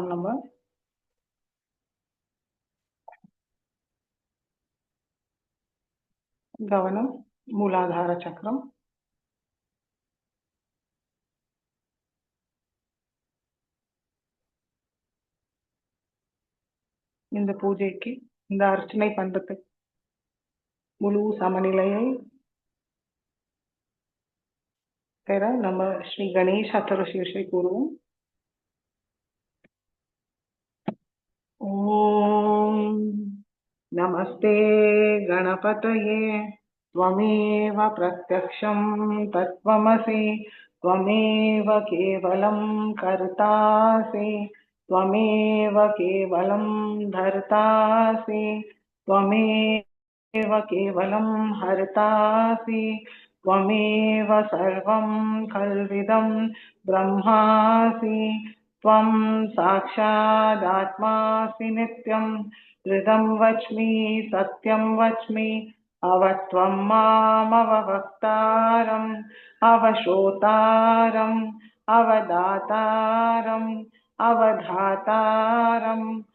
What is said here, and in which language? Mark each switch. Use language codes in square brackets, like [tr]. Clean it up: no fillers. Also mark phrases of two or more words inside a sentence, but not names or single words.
[ta] நம்ம கவனம் மூலாதார சக்கரம், இந்த பூஜைக்கு இந்த அர்ச்சனை பண்றதுக்கு முழு சமநிலையை பெற நம்ம ஸ்ரீ கணேஷ் அத்தரசீர்ஷை கூறுவோம். [sa] ओम् नमस्ते गणपतये त्वमेव प्रत्यक्षं तत्त्वमसि त्वमेव केवलं कर्तासि त्वमेव केवलं धर्तासि त्वमेव केवलं हर्तासि त्वमेव सर्वं खल्विदं ब्रह्मासि त्वं साक्षादात्मासि नित्यं हृदं वच्मि सत्यं वच्मि अवत्वं मामवक्तारम् अवश्रोतारम् अवदातारम् अवधातारम्